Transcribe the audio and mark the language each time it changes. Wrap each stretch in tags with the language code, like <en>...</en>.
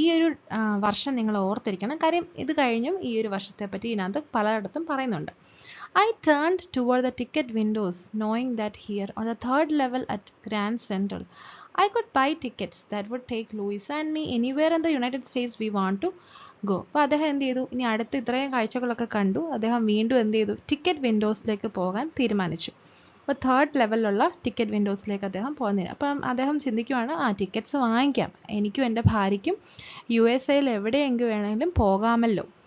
<ml>ഈ ഒരു വർഷം നിങ്ങൾ ഓർത്തിരിക്കണം, കാര്യം ഇത് കഴിഞ്ഞും ഈ ഒരു വർഷത്തെ പറ്റി ഇതിനകത്ത് പലയിടത്തും പറയുന്നുണ്ട്.</ml> <en>I turned toward the ticket windows, knowing that here on the third level at Grand Central, I could buy tickets that would take Louisa and me anywhere in the United States we want to go.</en> <ml>അപ്പോൾ അദ്ദേഹം എന്ത് ചെയ്തു, ഇനി അടുത്ത് ഇത്രയും കാഴ്ചകളൊക്കെ കണ്ടു, അദ്ദേഹം വീണ്ടും എന്ത് ചെയ്തു, ടിക്കറ്റ് വിൻഡോസിലേക്ക് പോകാൻ തീരുമാനിച്ചു. അപ്പോൾ തേർഡ് ലെവലിലുള്ള ടിക്കറ്റ് വിൻഡോസിലേക്ക് അദ്ദേഹം പോകുന്നില്ല. അപ്പം അദ്ദേഹം ചിന്തിക്കുവാണ്, ടിക്കറ്റ്സ് വാങ്ങിക്കാം, എനിക്കും എൻ്റെ ഭാര്യയ്ക്കും USA എവിടെയെങ്കിലും വേണമെങ്കിലും പോകാമല്ലോ.</ml>